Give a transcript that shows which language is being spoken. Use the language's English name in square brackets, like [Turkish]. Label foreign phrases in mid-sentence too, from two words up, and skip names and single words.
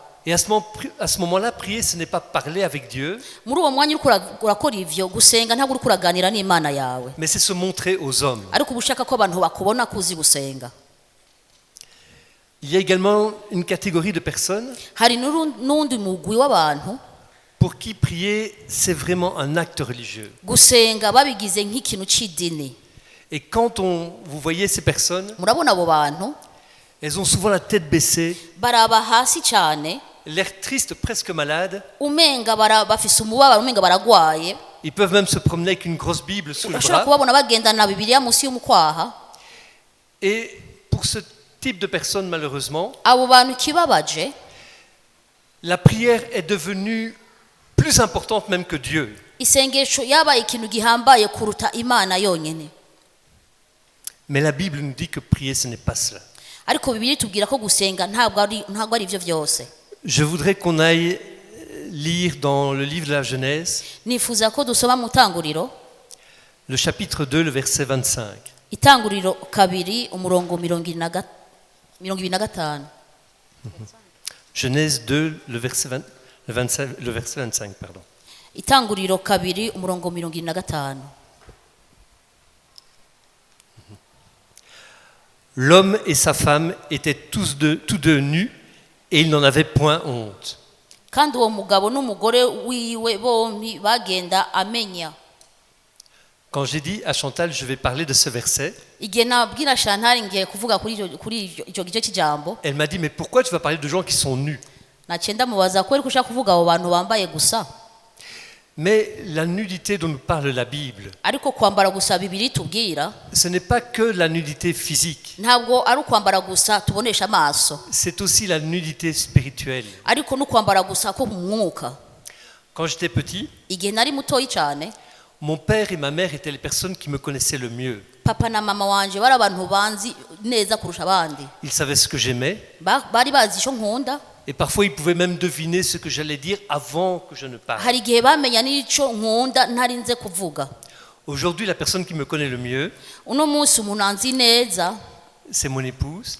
[French] Et à ce moment-là, prier, ce n'est pas parler avec Dieu, [Rundi] Muri uwo mwanya uriko urakora ivyo gusenga ntabwo uriko uraganira n'Imana yawe, [French] mais c'est se montrer aux hommes. [Rundi] ariko uba ushaka ko abantu bakubona kuzi gusenga. [French] Il y a également une catégorie de personnes [Rundi] hari n'undi mugwi w'abantu [French] pour qui prier, c'est vraiment un acte religieux. [Rundi] gusenga babigize nk'ikintu c'idini. [French] Et quand vous voyez ces personnes, [Rundi] Murabona abo bantu [French] elles ont souvent la tête baissée, [Rundi] baraba hasi cyane, [French] l'air triste, presque malade. [Rundi] umenga bafise umubabaro, umenga baragwaye. [French] Ils peuvent même se promener avec une grosse Bible sous le [Rundi] Urashobora [French] bras. [Rundi] kubabona bagendana Bibiliya munsi y'umukwaha. [French] Et pour ce type de personnes, malheureusement, [Rundi] Abo bantu kibabaje, [French] la prière est devenue plus importante même que Dieu. [Rundi] isengesho yabaye ikintu gihambaye kuruta Imana yonyene. [French] Mais la Bible nous dit que prier, ce n'est pas cela. [Rundi] Ariko Bibiliya itubwira ko gusenga ntabwo ari ivyo vyose. [French] Je voudrais qu'on aille lire dans le livre de la Genèse, [Rundi] Nifuza ko dusoma mu Tanguriro, [French] le chapitre 2, le verset 25. [Rundi] Itanguriro 2 umurongo 25. [French] Genèse 2, le verset 25, pardon. [Rundi] Itanguriro 2 umurongo 25. [French] L'homme et sa femme étaient tous deux nus et ils n'en avaient point honte. [Rundi] Kandi uwo mugabo n'umugore wiwe bombi bagenda amenya. [French] Quand j'ai dit à Chantal, je vais parler de ce verset, [Rundi] Igihe nabwira Chantal ngiye kuvuga kuri icyo gice cy'ijambo, [French] elle m'a dit, mais pourquoi tu vas parler de gens qui sont nus? [Rundi] naciye ndamubaza ko ariko ushaka kuvuga abo bantu bambaye gusa. [French] Mais la nudité dont nous parle la Bible, [Rundi] Ariko kwambara gusa Bibiliya itubwira [French] ce n'est pas que la nudité physique, [Rundi] ntabwo ari ukwambara gusa tubonesha amaso, [French] c'est aussi la nudité spirituelle. [Rundi] ariko n'ukwambara gusa ko mu mwuka. [French] Quand j'étais petit, [Rundi] Igihe nari mutoyi cyane, [French] mon père et ma mère étaient les personnes qui me connaissaient le mieux. [Rundi] papa na mama wanje bari abantu banzi neza kurusha abandi. [French] Ils savaient ce que j'aimais [Rundi] Bari bazi icyo nkunda, [French] et parfois ils pouvaient même deviner ce que j'allais dire avant que je ne parle. [Rundi] hari igihe bamenya n'icyo nkunda ntarinze kuvuga. [French] Aujourd'hui, la personne qui me connaît le mieux, [Rundi] Uno munsi umuntu anzi neza [French] c'est mon épouse.